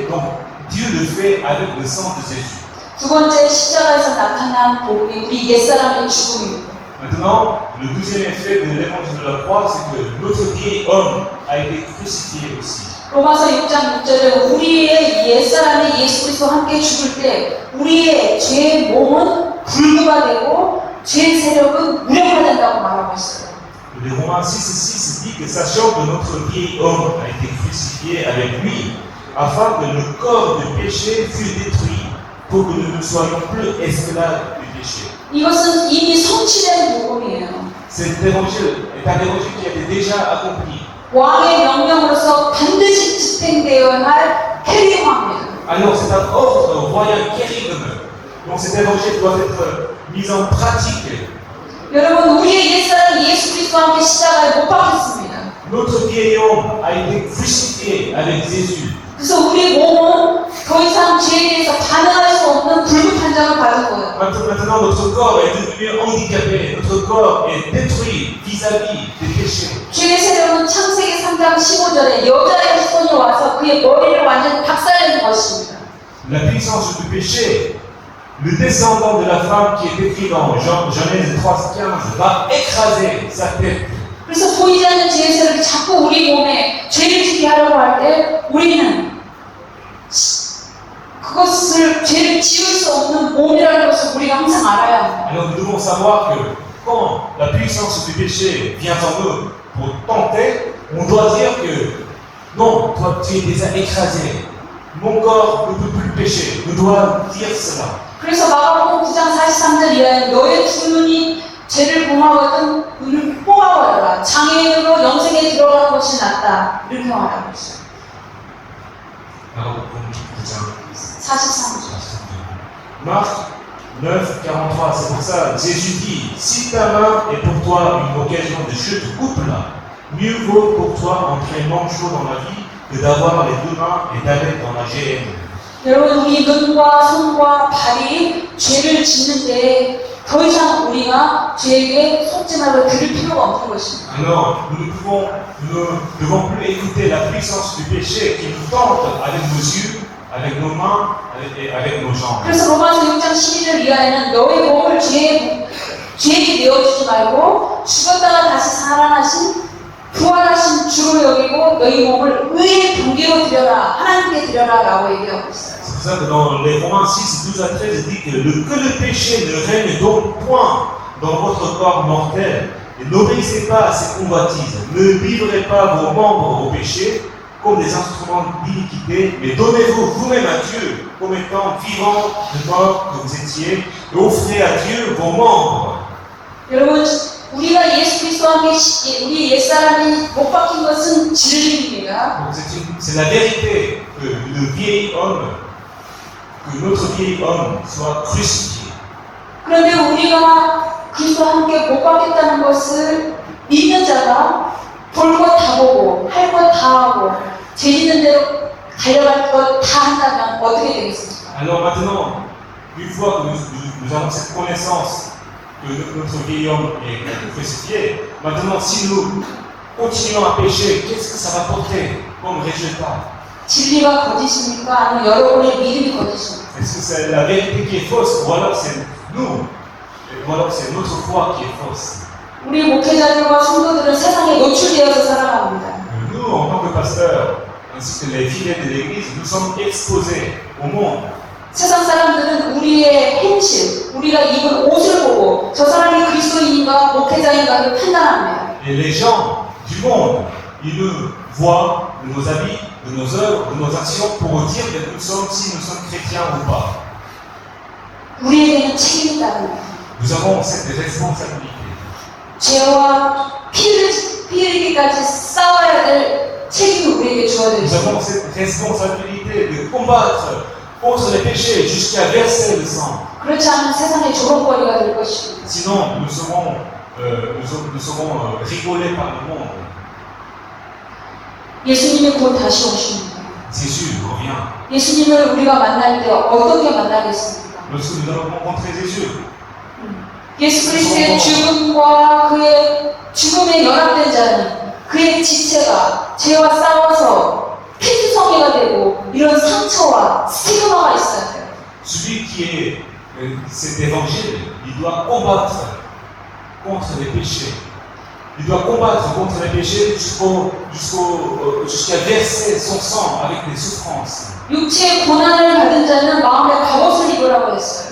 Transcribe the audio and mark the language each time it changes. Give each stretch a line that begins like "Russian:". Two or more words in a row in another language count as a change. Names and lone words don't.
French: Donc Dieu le fait avec le sang de Jésus.
Korean: 두 번째 십자가에서 나타난 복음이 우리 옛사람의 죽음입니다.
French: Maintenant, le deuxième effet de l'évangile de la croix, c'est que notre vieil homme a été crucifié aussi.
Korean: 로마서 6장 6절에 우리의 옛사람이 예수 그리스도와 함께 죽을 때 우리의 죄의 몸은 불구가 되고 죄의 세력은 무력화된다고 말하고 있어요.
French: Les Romains 6:6 dit que sachant que notre vieil homme a été crucifié avec lui, afin que le corps de péché fût détruit, pour que nous ne soyons plus esclaves du péché.
Korean: 이것은 이미 성취된 복음이에요.
French: Cet évangile est un évangile qui a été déjà accompli.
Korean: 왕의 명령으로서 반드시 집행되어야 할 캐리왕입니다.
French: Alors c'est un ordre royal kérigme. Donc cet évangile doit être mis en pratique.
Korean: 여러분, 우리의 옛사람 예수 그리스도와 함께 십자가에 못 박혔습니다.
French: Notre vieil homme a été crucifié avec Jésus.
Korean: 그래서 우리 몸은 더 이상 죄에 대해서 반응할 수 없는 불구 판정을 받은 거예요.
French: Maintenant, notre corps est devenu handicapé. Notre corps est détruit vis-à-vis des péchés.
Korean: 죄의 세력은 창세기 3장 15절에 여자의 손이 와서 그의 머리를 완전히 박살내는 것입니다.
French: La puissance du péché, le descendant de la femme qui est écrit dans Genèse 3:15 va écraser sa tête.
Korean: 그래서 보이지 않는 죄의 세력이 자꾸 우리 몸에 죄를 짓게 하려고 할 때 우리는 그것을 죄를 지을 수 없는 몸이라는 것을 우리가 항상 알아야 합니다.
French: Alors nous devons savoir que quand la puissance du péché vient en nous pour tenter, on doit dire que non, toi tu es déjà écrasé. Mon corps ne peut plus pécher. Nous devons dire cela.
Korean: 그래서 마가복음 9장 43절 이하에 너의 두 눈이 죄를 범하거든 눈을 뽑아버려라. 장애인으로 영생에 들어가는 것이 낫다. 이렇게 말하고 있어요. 43절.
French: Marc 9:43, c'est pour ça Jésus dit, si ta main est pour toi une occasion de chute, coupe-la. Mieux vaut pour toi entrer manchot dans la vie que d'avoir les deux mains et d'aller dans la géhenne.
Korean: 여러분, 우리 눈과 손과 발이 죄를 짓는데 더 이상 우리가 죄에게 속죄하고 들을 필요가 없는 것입니다.
French: Alors, nous ne devons plus écouter la puissance du péché qui nous tente avec nos yeux, avec nos mains et avec nos jambes.
Korean: 그래서 로마서 6장 12절 이하에는 너의 몸을 죄에게 내어주지 말고 죽었다가 다시 살아나신 부활하신 주로 여기고 너희 몸을 의의 경계로 드려라. 하나님께 드려라. 라고 얘기하고 있어요.
French: C'est pour ça que dans les Romains 6:12-13, il dit que le péché ne règne donc point dans votre corps mortel. Et n'obéissez pas à ses convoitises. Ne livrez pas vos membres au péché comme des instruments d'iniquité, mais donnez-vous vous-même à Dieu comme étant vivants de mort que vous étiez, et offrez à Dieu vos membres.
Korean: 여러분, 우리가 예수 그리스도와 함께 우리 옛사람이 못 박힌 것은 진리입니다.
French: Donc c'est la vérité que notre vieil homme soit crucifié.
Korean: 그런데 우리가 그리스도와 함께 못 박혔다는 것을 믿는 자가 볼 것 다 보고 할 것 다 하고 죄 짓는 대로 달려갈 것 다 한다면 어떻게 되겠습니까?
French: Alors maintenant, une fois que nous avons cette connaissance que notre vieil homme est crucifié, maintenant si nous continuons à pécher, qu'est-ce que ça va porter comme résultat?
Korean: 진리가 거짓입니까? 아니면 여러분의 믿음이 거짓입니까?
French: Est-ce que c'est la vérité qui est fausse ou alors c'est nous, ou alors c'est notre foi qui est fausse?
Korean: 우리 목회자들과 성도들은 세상에 노출되어서 살아갑니다.
French: Nous, en tant que pasteurs, ainsi que les fidèles de l'Église, nous sommes exposés au monde.
Korean: 세상 사람들은 우리의 행실, 우리가 입은 옷을 보고 저 사람이 그리스도인인가 목회자인가를 판단합니다.
French: Et les gens du monde, ils nous voient de nos habits, de nos œuvres, de nos actions pour dire que nous sommes, si nous sommes chrétiens ou pas.
Korean: 우리에게는 책임이 있다는 거예요.
French: Nous avons cette responsabilité.
Korean: 죄와 피를 흘리기까지 싸워야 될 책임이 우리에게 주어져
French: Nous avons
Korean: 있습니다.
French: cette responsabilité de combattre contre les péchés jusqu'à verser le sang.
Korean: 그렇지 않으면 세상의 조롱거리가 될 것입니다.
French: Sinon, nous serons rigolés par le monde.
Korean: 예수님이 곧 다시 오십니다.
French: Jésus revient.
Korean: 예수님을 우리가 만날 때 어떻게 만나겠습니까?
French: Lorsque nous allons rencontrer Jésus,
Korean: 예수 그리스도의 죽음과 그의 죽음에 연합된 자는 그의 지체가 죄와 싸워서 피투성이가 되고 이런 상처와 스티그마가 있어야 돼요.
French: Celui qui est cet évangile, il doit combattre contre les péchés. Il doit combattre contre les péchés jusqu'à verser son sang avec des souffrances.
Korean: 육체의 고난을 받은 자는 마음에 갑옷을 입으라고 했어요.